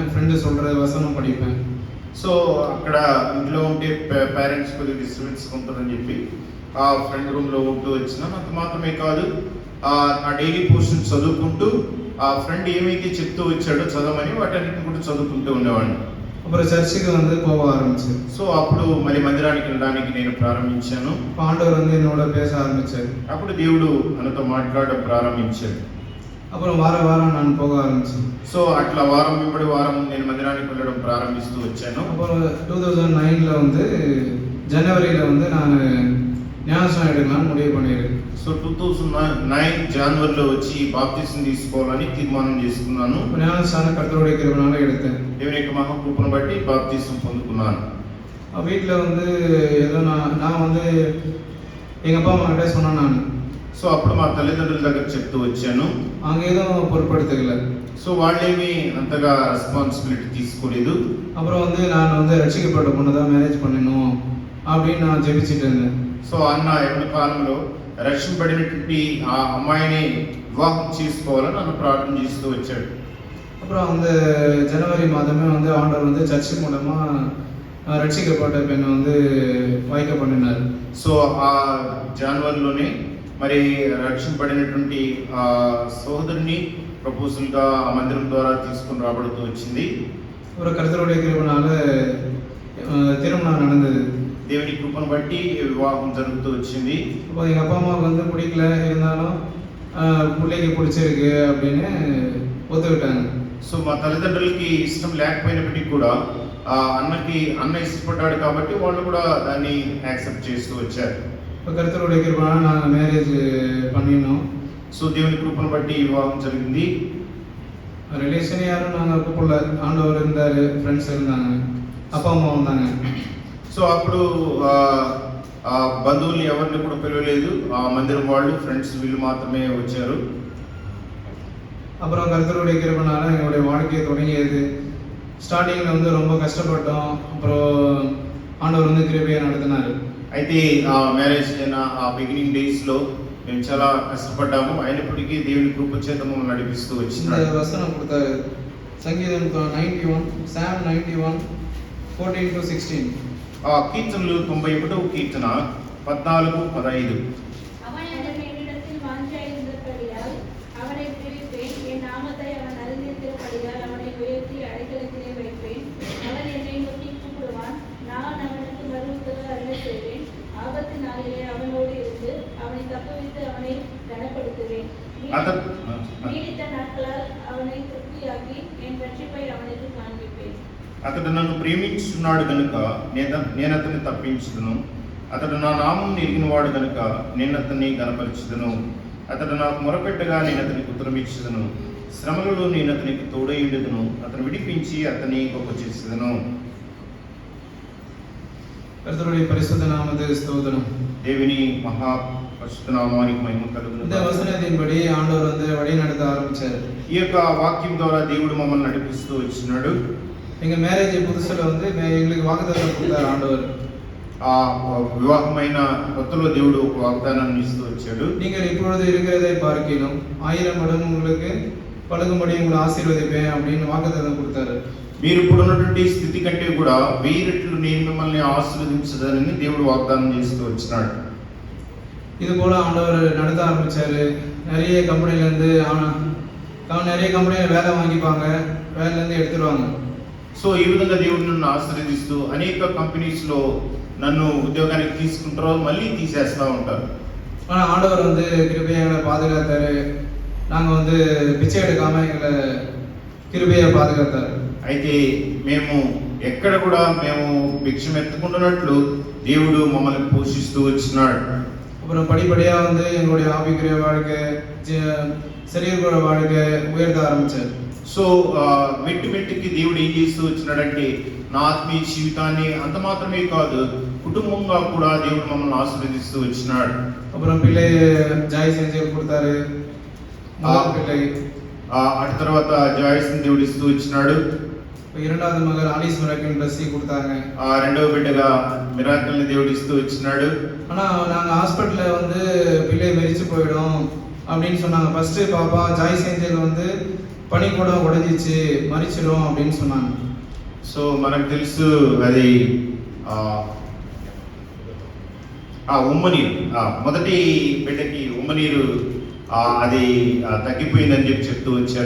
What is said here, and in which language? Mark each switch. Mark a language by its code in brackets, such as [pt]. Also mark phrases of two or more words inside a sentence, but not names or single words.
[ta] ஃப்ரெண்டு சொல்கிற வசனம் படிப்பேன். [te] సో అక్కడ ఇంట్లో ఉంటే పేరెంట్స్ కొద్దిగా డిస్టర్బెన్స్ ఉంటుందని చెప్పి ఆ ఫ్రెండ్ రూమ్లో ఉంటూ వచ్చినాను. అంత మాత్రమే కాదు, ఆ [en] daily portion [te] చదువుకుంటూ ఆ ఫ్రెండ్ ఏమైతే చెప్తూ వచ్చాడో చదవమని వాటన్నిటిని కూడా చదువుకుంటూ ఉండేవాడిని. [ta] அப்புறம் சர்ச்சுக்கு வந்து போக ஆரம்பிச்சு. [te] సో అప్పుడు మళ్ళీ మందిరానికి వెళ్ళడానికి నేను ప్రారంభించాను. [ta] ஆண்டவர் வந்து என்னோட பேச ஆரம்பிச்சாரு. [te] అప్పుడు దేవుడు మనతో మాట్లాడడం ప్రారంభించాడు. [ta] அப்புறம் வாரம் நான் போக ஆரம்பிச்சேன். [te] సో అట్లా వారం వెంబడి వారం నేను మందిరానికి వెళ్ళడం ప్రారంభిస్తూ వచ్చాను. [ta] அப்புறம் 2009 வந்து ஜனவரியில் வந்து நான் ஞானஸ்நானம் எடுக்கலாம்னு முடிவு பண்ணிடுறேன். [te] సో 2009 జనవరిలో వచ్చి బాప్తిసం తీసుకోవాలని తీర్మానం చేసుకున్నాను. [ta] ஞானஸ்நானம் கர்த்தருடைய கிருபையால எடுத்தேன். [te] దేవుని యొక్క మహాకృపను బట్టి బాప్తిసం పొందుకున్నాను. [ta] வீட்டில் வந்து ஏதோ நான் வந்து எங்கள் அப்பா அம்மா கிட்டே சொன்னேன் நான். [te] సో అప్పుడు మా తల్లిదండ్రుల దగ్గర చెప్తూ వచ్చాను. [ta] அவங்க எதுவும் பொருட்படுத்தல. [te] సో వాళ్ళేమి అంతగా రెస్పాన్సిబిలిటీ తీసుకోలేదు. [ta] அப்புறம் வந்து நான் வந்து ரட்சிக்கப்பட்ட பொண்ணு தான் மேரேஜ் பண்ணணும் அப்படின்னு நான் ஜெபிச்சுட்டு இருந்தேன். [te] సో అన్న యవన కాలంలో రక్షింపబడినటువంటి ఆ అమ్మాయిని వివాహం చేసుకోవాలని నన్ను ప్రార్థన చేస్తూ వచ్చాడు. [ta] அப்புறம் அந்த ஜனவரி மாதமே வந்து ஆண்டவர் வந்து சர்ச்சு மூலமா ரட்சிக்கப்பட்ட பெண்ணை வந்து வாய்க்க பண்ணினார். [te] సో ఆ జనవరిలోనే మరి రక్షింపబడినటువంటి ఆ సోదరుని ప్రపోజల్ గా ఆ మందిరం ద్వారా తీసుకుని రాబడుతూ వచ్చింది. [ta] ஒரு கர்த்தருடைய கிருபைனால திருமணம் நடந்தது. [te] దేవుని కృపను బట్టి వివాహం జరుగుతూ వచ్చింది. [ta] அப்போ எங்கள் அப்பா அம்மாவுக்கு வந்து பிடிக்கல, இருந்தாலும் பிள்ளைக்கு பிடிச்சிருக்கு அப்படின்னு ஒத்துக்கிட்டாங்க. [te] సో మా తల్లిదండ్రులకి ఇష్టం లేకపోయినప్పటికీ కూడా అన్న ఇష్టపడ్డాడు కాబట్టి వాళ్ళు కూడా దాన్ని యాక్సెప్ట్ చేస్తూ వచ్చారు. [ta] இப்போ கர்த்தருடைய கிருபைனால நாங்கள் மேரேஜ் பண்ணினோம். [te] సో దేవుని కృపను బట్టి వివాహం జరిగింది. [ta] ரிலேஷன் யாரும் நாங்கள் கூப்பிடல, ஆண்டவர் இருந்தார், ஃப்ரெண்ட்ஸ் இருந்தாங்க, அப்பா அம்மா வந்தாங்க. [te] సో అప్పుడు బంధువుల్ని ఎవరిని కూడా పిలవలేదు. ఆ మందిరం వాళ్ళు ఫ్రెండ్స్ వీళ్ళు మాత్రమే వచ్చారు. [ta] அப்புறம் கர்த்தருடைய கிருபைனால எங்களுடைய வாழ்க்கையை தொடங்கியது. ஸ்டார்டிங்கில் வந்து ரொம்ப கஷ்டப்பட்டோம், அப்புறம் ஆண்டவர் வந்து கிருபையை நடத்தினார். [te] అయితే ఆ మ్యారేజ్ అయిన ఆ [en] beginning days [te] లో మేము చాలా కష్టపడ్డాము. అయినప్పటికీ దేవుని కృప చేత మమ్మల్ని నడిపిస్తూ [ta] இந்த [te] వచ్చినాడు. [ta] வசனம் கொடுத்தாரு, சங்கீதம் 91, [en] Psalm 91, 14-16. [te] ఆ కీర్తనలు 91వ కీర్తన 14-15. [ta] அவன் என்னிடத்தில் வாஞ்சாயிருந்தபடியால் அவனை பிரிப்பேன், என் நாமத்தை அவன் அறிந்திருக்கிறபடியால் அவனை உயர்த்தி அடைக்கலத்திலே வைப்பேன். அவன் என்னை நோக்கி கூப்பிடுவான், நான் அவனுக்கு மறுஉத்தரவு அருளச் செய்வேன். ஆபத்து நாளிலே அவனோடு இருந்து அவனை தப்புவித்து அவனை கனப்படுத்துவேன். நீடித்த நாட்களால் அவனை திருப்தியாக்கி என் ரட்சிப்பை அவனுக்கு காண்பிப்பேன். [te] అతడు నన్ను ప్రేమించున్నాడు గనుక నేను అతన్ని తప్పించుదును. అతడు నా నామం ఎరిగినవాడు గనుక నేను అతన్ని గనపరచుదును. అతడు నాకు మొరపెట్టగా నేను అతనికి ఉత్తరం ఇచ్చుదును. శ్రమలలో నేను అతనికి తోడయుండుదును. అతను విడిపించి అతన్ని గొప్ప చేసేదను. [ta] கர்த்தருடைய பரிசுத்த நாமத்துக்கு ஸ்தோத்திரம். [te] దేవుని మహా పరిశుద్ధ నామానికి మహిమ [ta] இந்த [te] కలుగును. [ta] வசனத்தின்படி ஆண்டவர் வந்து வழி நடத்த ஆரம்பிச்சார். [te] ఈ యొక్క వాక్యం ద్వారా దేవుడు మమ్మల్ని నడిపిస్తూ వచ్చినాడు. [ta] எங்கள் மேரேஜ் புதுசில் வந்து எங்களுக்கு வாக்குத்தத்தம் கொடுத்தார் ஆண்டவர். [te] ఆ వివాహమైన కొత్తలో దేవుడు ఒక వాగ్దానాన్ని ఇస్తూ వచ్చాడు. [ta] நீங்கள் இப்பொழுது இருக்கிறதை பார்க்கிலும் 1000 மடங்கு உங்களுக்கு பழகும்படி உங்களை ஆசீர்வதிப்பேன் அப்படின்னு வாக்குத்தத்தம் கொடுத்தாரு. [te] మీరు ఇప్పుడు ఉన్నటువంటి స్థితి కంటే కూడా 1000 రెట్లు నేను మిమ్మల్ని ఆశీర్వదించదని దేవుడు వాగ్దానం చేస్తూ వచ్చినాడు. [ta] இது போல ஆண்டவர் நடத்த ஆரம்பிச்சாரு. நிறைய கம்பெனிலேருந்து நிறைய கம்பெனியில் வேலை வாங்கிப்பாங்க, வேலையிலேருந்து எடுத்துடுவாங்க. [te] సో ఈ విధంగా దేవుడు నన్ను ఆశీర్వదిస్తూ అనేక కంపెనీస్ లో నన్ను ఉద్యోగానికి తీసుకుంటారో మళ్ళీ తీసేస్తా ఉంటారు. [ta] ஆனால் ஆண்டவர் வந்து கிருபையை எங்களை பாதுகாத்தாரு. நாங்கள் வந்து பிச்சை எடுக்காம எங்களை கிருபையை பாதுகாத்தாரு. [te] అయితే మేము ఎక్కడ కూడా మేము భిక్షం ఎత్తుకుంటున్నట్లు దేవుడు మమ్మల్ని పోషిస్తూ వచ్చినాడు. [ta] அப்புறம் படிப்படியாக வந்து எங்களுடைய ஆவிக்குரிய வாழ்க்கை, சரீர வாழ்க்கை உயர்த்த ஆரம்பிச்சார். [te] సో మెట్టికి దేవుడు ఏం చేస్తూ వచ్చినాడంటే నా ఆత్మీయ జీవితాన్ని అంత మాత్రమే కాదు కుటుంబంగా కూడా దేవుడు మమ్మల్ని ఆశీర్వదిస్తూ వచ్చినాడు. [ta] அப்புறம் பிள்ளை ஜாய் செஞ்சு கொடுத்தாரு, பிள்ளை. [te] అటు తర్వాత జాయిస్ దేవుడు ఇస్తూ వచ్చినాడు. [ta] இரண்டாவது மகள் ஆலிஸ் மிராக்கிள் பிளஸ்ஸி கொடுத்தாங்க. [te] రెండవ బిడ్డగా మిరాకిల్ని దేవుడు ఇస్తూ వచ్చినాడు. [ta] ஆனால் நாங்கள் ஹாஸ்பிட்டலில் வந்து பிள்ளை மெரிச்சு போயிடும் அப்படின்னு சொன்னாங்க. ஃபர்ஸ்ட் பாப்பா ஜாய் செஞ்சல் வந்து பனி கூட உடைஞ்சிச்சு, மறிச்சிடும் அப்படின்னு சொன்னாங்க. [te] సో మనకు తెలుసు అది ఉమ్మనీరు, మొదటి బిడ్డకి ఉమ్మనీరు అది తగ్గిపోయిందని చెప్తూ వచ్చారు.